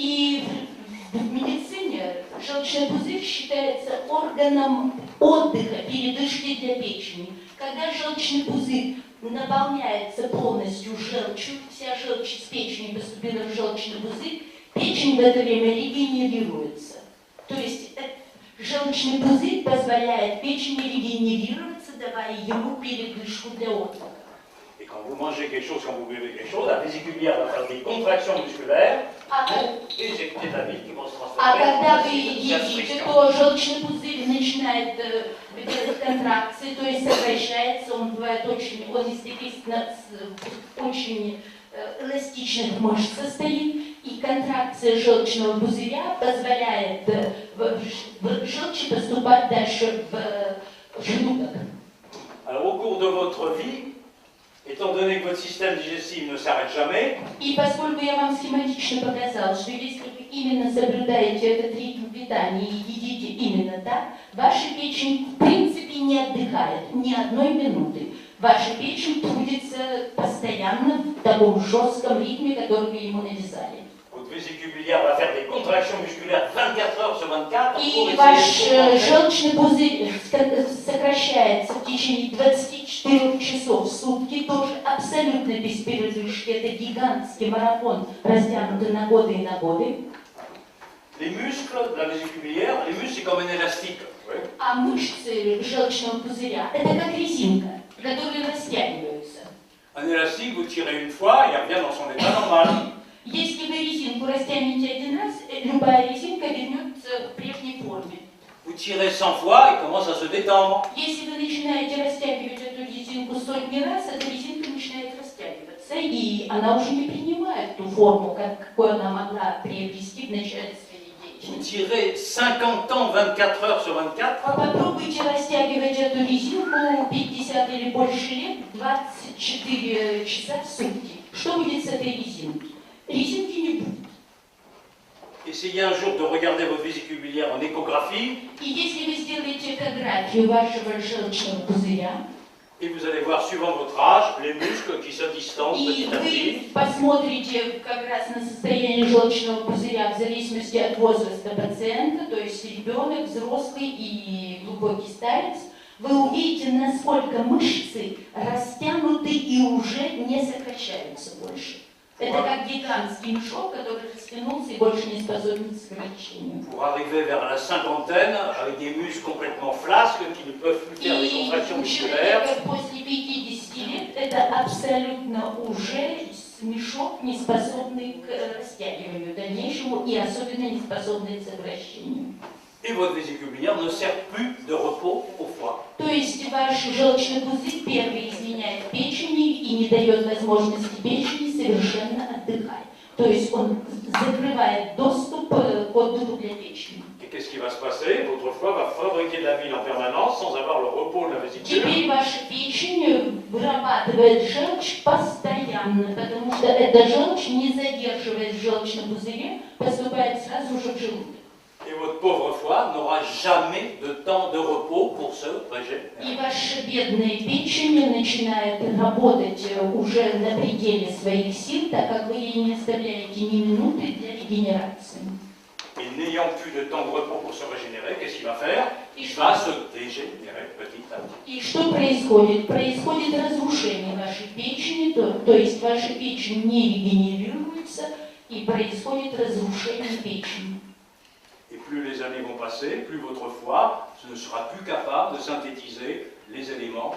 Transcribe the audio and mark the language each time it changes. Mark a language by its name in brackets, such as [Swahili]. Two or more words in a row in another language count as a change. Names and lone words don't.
[Russian] И в медицине желчный пузырь считается органом отдыха, передышки для печени. Когда желчный пузырь наполняется полностью желчью, вся желчь из печени поступила в желчный пузырь, печень в это время регенерируется. То есть желчный пузырь позволяет печени регенерироваться, давая ему передышку для отдыха. [French] Et quand vous mangez quelque chose, quand vous buvez quelque chose, la vésicule biliaire va faire des contractions musculaires pour éjecter la bile qui va se transformer [Russian] А когда вы [French] en [Russian] едите, [French] gastrique. [Russian] то желчный пузырь начинает делать контракции, то есть сокращается, он бывает очень, он из таких очень эластичных мышц состоит, и контракция желчного пузыря позволяет в желчи поступать дальше в желудок. [French] Alors au cours de votre vie, étant donné que votre système digestif ne s'arrête jamais, [Russian] И поскольку я вам схематично показал, что если вы именно соблюдаете этот ритм питания и едите именно так, ваша печень в принципе не отдыхает ни одной минуты. Ваша печень трудится постоянно в таком жестком ритме, который вы ему навязали. [French] votre vésicule biliaire va faire des contractions musculaires 24 heures sur 24 pour [Russian] И ваш [French] essayer de [Russian] желчный пузырь сокращается в течение 24 часов в сутки, тоже абсолютно без передышки. Это гигантский марафон, растянутый на годы и на годы. [French] Les muscles de la vésicule biliaire, les muscles c'est comme un élastique. Oui. [Russian] А мышцы желчного пузыря – это как резинка, которые растягиваются. [French] Un élastique, vous tirez une fois, il revient dans son état normal. [Russian] Если вы резинку растянете один раз, любая резинка вернется к прежней форме. [French] Vous tirez 100 fois, il commence à se détendre. [Russian] Если вы начинаете растягивать эту резинку сотни раз, эта резинка начинает растягиваться, и она уже не принимает ту форму, какую она могла приобрести в начале своей [French] Vous [Russian] деятельности. [French] tirez 50 ans, 24 heures sur 24, [Russian] Попробуйте растягивать эту резинку 50 или больше лет, 24 часа в сутки. Что будет с этой резинкой? Резинки не будет. [French] essayez un jour de regarder votre vésicule biliaire en échographie [Russian] И если вы сделаете экографию вашего желчного пузыря, [French] et vous allez voir, suivant votre âge, les muscles qui se distancent [Russian] и [French] petit à petit. [Russian] вы посмотрите как раз на состояние желчного пузыря в зависимости от возраста пациента, то есть ребенок, взрослый и глубокий старец, вы увидите, насколько мышцы растянуты и уже не сокращаются больше. Это как гигантский мешок, который растянулся и больше не способен к сокращению. [French] Pour arriver vers la cinquantaine, avec des muscles complètement flasques qui ne peuvent plus faire des [Russian] И [French] contractions [Russian] у [French] musculaires, [Russian] человека после 50 лет это абсолютно уже мешок, не способный к растягиванию дальнейшему и особенно не способный к сокращению. [French] et votre vésicule biliaire ne sert plus de repos au foie. [Russian] То есть ваш желчный пузырь первый изменяет печени и не дает возможности печени совершенно отдыхать. То есть он закрывает доступ к отдыху для печени. [French] Et qu'est-ce qui va se passer? Votre foie va fabriquer de la bile en permanence sans avoir le repos de la vésicule. [Russian] Теперь ваша печень вырабатывает желчь постоянно, потому что эта желчь, не задерживаясь в желчном пузыре, поступает сразу же в желудок. [French] Et votre pauvre foie n'aura jamais de temps de repos pour se régénérer. И ваша бедная печень начинает работать уже на пределе своих сил, так как вы ей не оставляете ни минуты для регенерации. Et n'ayant plus de temps de repos pour se régénérer, qu'est-ce qu'il va faire? Il va se dégénérer petit à petit. [Russian] И что происходит? Происходит разрушение вашей печени, то есть ваша печень не регенерируется, и происходит разрушение печени. [French] Et plus les années vont passer, plus votre foie ne sera plus capable de synthétiser les éléments